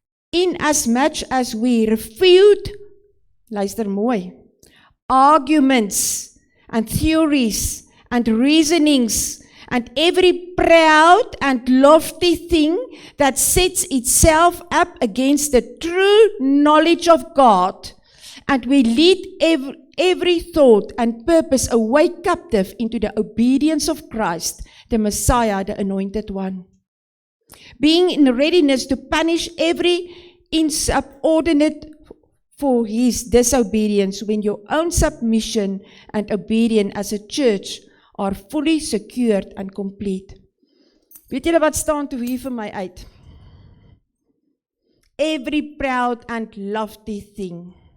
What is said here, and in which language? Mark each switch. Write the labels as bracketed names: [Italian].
[English] Inasmuch as we refute, [Afrikaans] luister mooi, [English] arguments and theories and reasonings and every proud and lofty thing that sets itself up against the true knowledge of God, and we lead every thought and purpose away captive into the obedience of Christ, the Messiah, the Anointed One, being in readiness to punish every insubordinate for his disobedience, when your own submission and obedience as a church are fully secured and complete. [Afrikaans] Weet julle wat staan toe hier vir my uit? [English] Every proud and lofty thing.